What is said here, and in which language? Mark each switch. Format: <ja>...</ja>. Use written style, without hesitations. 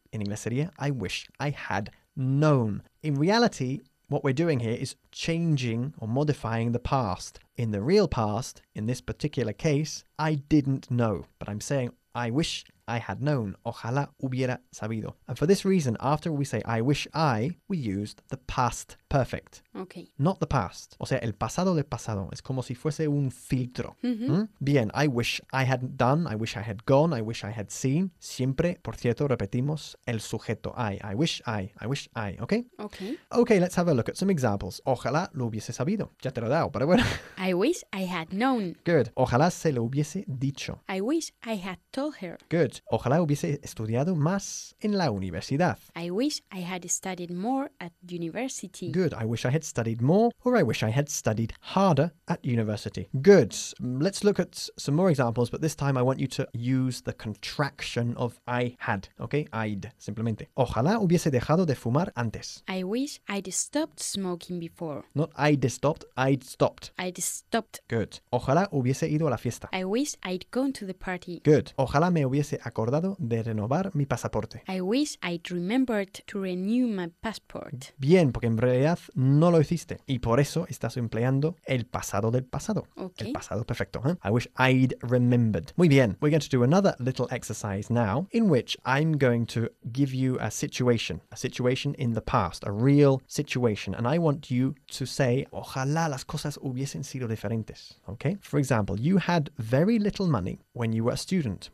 <en>In English sería, I wish I had known. In reality, what we're doing here is changing or modifying the past. In the real past, in this particular case, I didn't know. But I'm saying, I wish I had known.</en> <es>Ojalá hubiera sabido.</es> <en>And for this reason, after we say, I wish I, we used the past perfect. Okay. Not the past.</en> <es>O sea, el pasado del pasado. Es como si fuese un filtro. Mm-hmm. Mm?</es> <en>Bien, I wish I hadn't done. I wish I had gone. I wish I had seen.</en> <es>Siempre, por cierto, repetimos el sujeto.</es> <en>I wish I. I wish I. Okay? Okay. Okay, let's have a look at some examples.</en> <es>Ojalá lo hubiese sabido. Ya te lo he dado, pero bueno.</es> <en>I wish I had known.</en> <es>Good. Ojalá se lo hubiese dicho.</es> <en>I wish I had told her. Good.</en> <es>Ojalá hubiese estudiado más en la universidad.</es> <en>I wish I had studied more at university. Good. I wish I had studied more, or I wish I had studied harder at university. Good. Let's look at some more examples, but this time I want you to use the contraction of I had. Okay? I'd, simplemente.</en> <es>Ojalá hubiese dejado de fumar antes.</es> <en>I wish I'd stopped smoking before. Not I'd stopped, I'd stopped. I'd stopped.</en> <es>Good. Ojalá hubiese ido a la fiesta.</es> <en>I wish I'd gone to the party.</en> <es>Good. Ojalá me hubiese acordado de renovar mi pasaporte.</es> <en>I wish I'd remembered to renew my passport.</en> <es>Bien, porque en realidad no lo hiciste y por eso estás empleando el pasado del pasado.</es> <en>Okay.</en> <es>El pasado perfecto. ¿Eh?</es> <en>I wish I'd remembered.</en> <es>Muy bien.</es> <en>We're going to do another little exercise now in which I'm going to give you a situation in the past, a real situation, and I want you to say,</en> <es>ojalá las cosas hubiesen sido diferentes.</es> <en>Okay? For example, you had very little money when you were a student.</en>